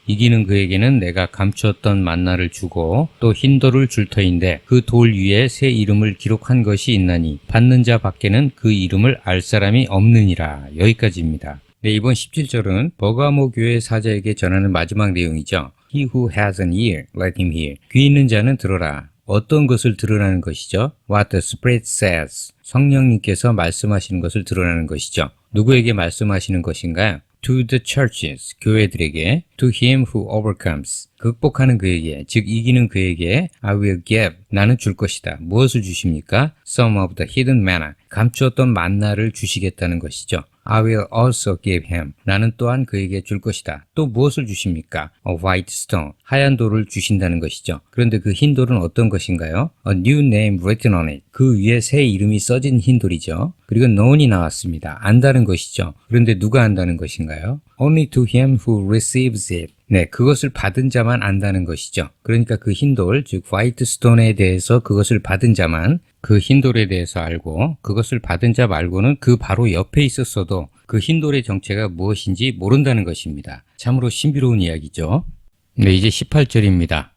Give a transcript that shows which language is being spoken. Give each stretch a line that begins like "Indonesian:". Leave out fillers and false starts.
Korean: 이기는 그에게는 내가 감추었던 만나를 주고 또 흰 돌을 줄 터인데 그 돌 위에 새 이름을 기록한 것이 있나니 받는 자 밖에는 그 이름을 알 사람이 없느니라. 여기까지입니다. 네, 이번 17절은 버가모 교회 사자에게 전하는 마지막 내용이죠.
English: He who has an ear, let him hear.
Korean: 귀 있는 자는 들어라. 어떤 것을 들으라는 것이죠?
English: What the Spirit says.
Korean: 성령님께서 말씀하시는 것을 들으라는 것이죠. 누구에게 말씀하시는 것인가요?
English: To the churches,
Korean: 교회들에게.
English: To him who overcomes.
Korean: 극복하는 그에게, 즉 이기는 그에게
English: I will give.
Korean: 나는 줄 것이다. 무엇을 주십니까?
English: Some of the hidden manna.
Korean: 감추었던 만나를 주시겠다는 것이죠.
English: I will also give him.
Korean: 나는 또한 그에게 줄 것이다. 또 무엇을 주십니까?
English: A white stone.
Korean: 하얀 돌을 주신다는 것이죠. 그런데 그 흰 돌은 어떤 것인가요?
English: A new name written on it.
Korean: 그 위에 새 이름이 써진 흰 돌이죠. 그리고 known이 나왔습니다. 안다는 것이죠. 그런데 누가 안다는 것인가요?
English: Only to him who receives it.
Korean: 네, 그것을 받은 자만 안다는 것이죠. 그러니까 그 흰돌, 즉 화이트 스톤에 대해서 그것을 받은 자만 그 흰돌에 대해서 알고 그것을 받은 자 말고는 그 바로 옆에 있었어도 그 흰돌의 정체가 무엇인지 모른다는 것입니다. 참으로 신비로운 이야기죠. 네, 이제 18절입니다.